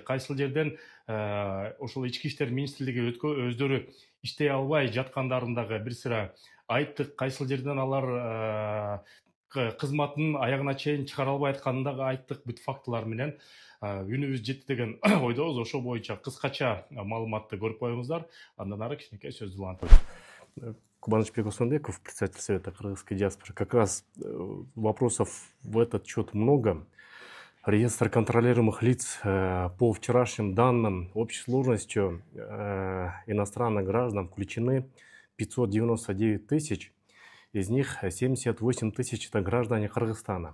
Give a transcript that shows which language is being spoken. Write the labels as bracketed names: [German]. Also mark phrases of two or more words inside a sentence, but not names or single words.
[Kyrgyz] Кайсыл жерден ошол ички иштер министрлиги өздөрү иштей албай жаткандарын дагы бир sıra айттык. Кайсыл жерден алар кызматынын аягына чейин чыгара албай атканын дагы айттык. Бүт фактылар менен үнүбүз жетти деген ойдобуз. Ошо боюнча кыскача маалыматты көрүп коюңуздар. Андан ары кичинекей сөздү улантып. Кубанычбек Усманбеков, [Russian] председатель Совета кыргызской диаспоры. Как раз вопросов в этот счет много. Реестр контролируемых лиц по вчерашним данным общей сложностью иностранных граждан включены 599 тысяч, из них 78 тысяч это граждане Кыргызстана.